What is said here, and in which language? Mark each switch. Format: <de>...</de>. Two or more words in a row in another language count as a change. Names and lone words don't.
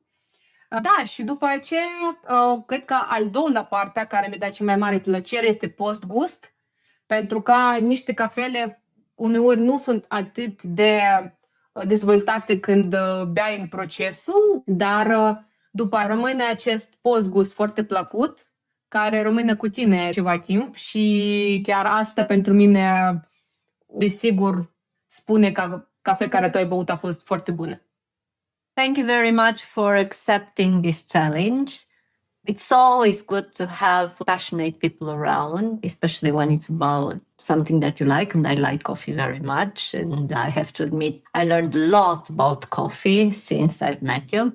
<ro>Da, și după aceea, cred că al doilea parte care mi-a dat cea mai mare plăcere este post-gust, pentru că niște cafele uneori nu sunt atât de dezvoltate când beai în procesul, dar după rămâne acest post-gust foarte plăcut, care rămâne cu tine ceva timp și chiar asta pentru mine, desigur, spune că cafea care tu ai băut a fost foarte bună.</ro> <en>Thank you very much for accepting this challenge. It's always good to have passionate people around, especially when it's about something that you like. And I like coffee very much. And I have to admit, I learned a lot about coffee since I've met you.</en>